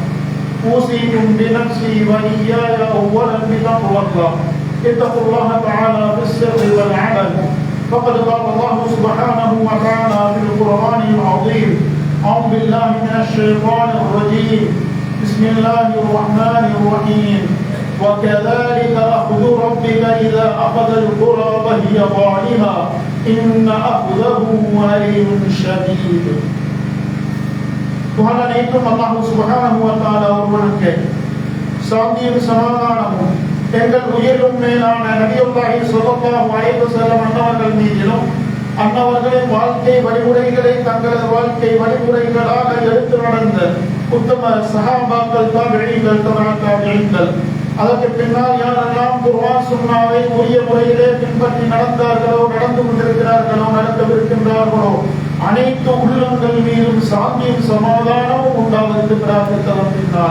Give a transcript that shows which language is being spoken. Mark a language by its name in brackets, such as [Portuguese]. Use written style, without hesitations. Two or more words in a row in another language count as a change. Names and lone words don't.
[Arabic] أوصيكم بنفسي وإياي أولا بتقوى الله اتقوا الله تعالى في السر والعلن فقد قال الله سبحانه وتعالى في القرآن العظيم أعوذ بالله من الشيطان الرجيم بسم الله الرحمن الرحيم وكذلك أخذ ربك إذا أخذ القرى وهي ظالمة إن أخذه أليم شديد [Tamil] புகழ் அனைத்தும் அல்லாஹ் [Arabic] سبحانه وتعالى [Tamil] ஒருவனுக்கே சாந்தியும் சமாதானமும் எங்கள் உயிரும் மேலான [Arabic] نبي الله صلى الله عليه وسلم [Tamil] அன்னவர்கள் மீதிலும் அன்னவர்களின் வாழ்க்கை வழிமுறைகளை தங்களது வாழ்க்கை வழிமுறைகளாக எடுத்து நடந்த உத்தம சஹாபாக்கள் தாபிஈன்கள் தபஅ அதற்கு பின்னால் யாரெல்லாம் குர்ஆன் சுன்னாவை உரிய முறையிலே பின்பற்றி நடந்தார்களோ நடந்து கொண்டிருக்கிறார்களோ நடக்கவிருக்கின்றார்களோ அனைத்து உள்ளங்கள் மீதும் சாந்தியும் சமாதானமும் உண்டாவதற்கு பிரார்த்தித்தார்.